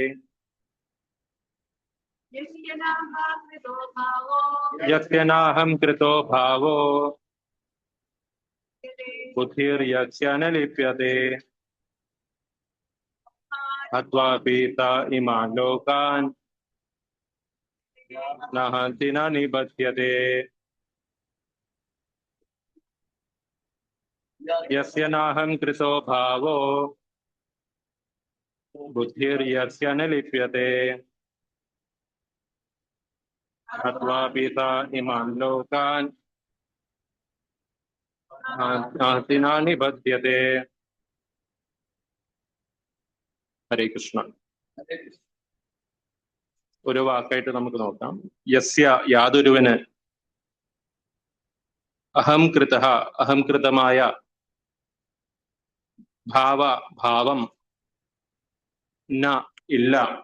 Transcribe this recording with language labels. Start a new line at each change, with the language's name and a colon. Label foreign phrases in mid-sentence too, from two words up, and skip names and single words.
Sanskrit: യസ്യ നാഹം കൃതോ ഭാവോ ബുദ്ധിർയസ്യ ന ലിപ്യതേ ഹത്വാപി സ ഇമാൻ ലോകാൻ ന ഹന്തി ന നിബധ്യതേ. यस्य नाहं कृतो भावो बुद्धिर्यस्य न लिप्यते हत्वा पिता इमान् लोकान् नास्ति न निबध्यते. हरे कृष्ण.
Malayalam: ഒരു വാക്കായിട്ട് നമുക്ക് നോക്കാം. യസ്യ യാതൊരുവന് അഹംകൃതഃ അഹംകൃതമായ ഭാവം ന ഇല്ല.